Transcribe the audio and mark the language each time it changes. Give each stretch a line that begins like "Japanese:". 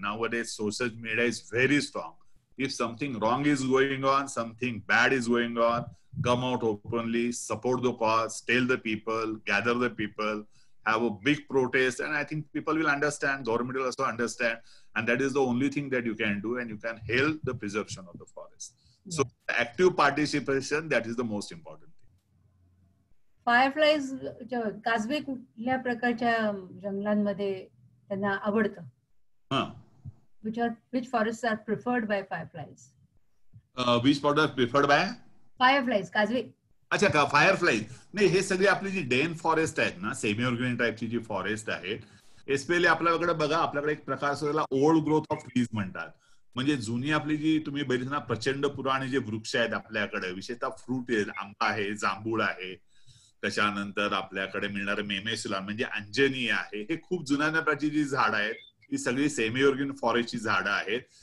English: Nowadays, social media is very strong. If something wrong is going on, something bad is going on, come out openly, support the cause, tell the people, gather the people, have a big protest, and I think people will understand, government will also understand, and that is the only thing that you can do, and you can help the preservation of the forest. Yeah. So active participation, that is the most important thing.
Marathi: Fireflies, काजवे कुठल्या प्रकारच्या जंगलांमध्ये त्यांना आवडतं?
English: Which forests are preferred by fireflies? Which forests are preferred by?
Marathi: Fireflies, काजवे. अच्छा का, फायरफ्लाईज नाही, हे सगळे आपली जी डेन फॉरेस्ट आहेत ना, सेमी ऑर्गेनिक टाईपची जी फॉरेस्ट आहेत, एस्पेशली आपल्याकडे बघा, आपल्याकडे एक प्रकार त्याला
English: old growth of trees
Marathi: म्हणतात. म्हणजे जुनी आपली जी तुम्ही बघितलं ना, प्रचंड पुराणे जे वृक्ष आहेत आपल्याकडे, विशेषतः फ्रूट आहे, आंबा आहे, जांभूळ आहे, त्याच्यानंतर आपल्याकडे मिळणारे मेमेसुला म्हणजे अंजनी आहे, हे खूप जुन्या प्रकारची जी झाडं आहेत, ही सगळी सेमी ऑर्गेनिक फॉरेस्टची झाडं आहेत.